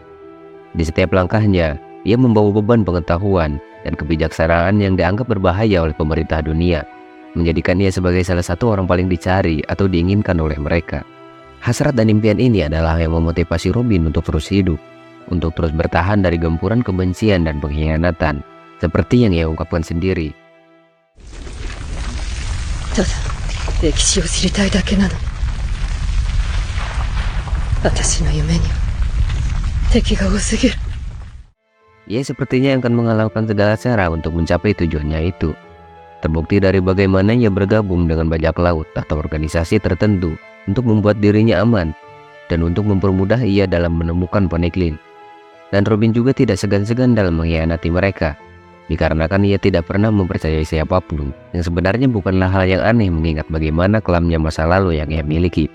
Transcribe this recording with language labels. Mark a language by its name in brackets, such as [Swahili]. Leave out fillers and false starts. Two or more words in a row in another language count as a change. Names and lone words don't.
[Indonesian] Di setiap langkahnya, ia membawa beban pengetahuan dan kebijaksanaan yang dianggap berbahaya oleh pemerintah dunia, menjadikan ia sebagai salah satu orang paling dicari atau diinginkan oleh mereka. Hasrat dan impian ini adalah yang memotivasi Robin untuk terus hidup, untuk terus bertahan dari gempuran kebencian dan pengkhianatan, seperti yang ia ungkapkan sendiri. [Japanese] ただ歴史を知りたいだけなの。私の夢には敵が多すぎる。 [Indonesian] Ia sepertinya akan menghalalkan segala cara untuk mencapai tujuannya itu. Terbukti dari bagaimana ia bergabung dengan bajak laut atau organisasi tertentu untuk membuat dirinya aman dan untuk mempermudah ia dalam menemukan Poneglyph. Dan Robin juga tidak segan-segan dalam mengkhianati mereka, dikarenakan ia tidak pernah mempercayai siapapun, yang sebenarnya bukanlah hal yang aneh mengingat bagaimana kelamnya masa lalu yang ia miliki.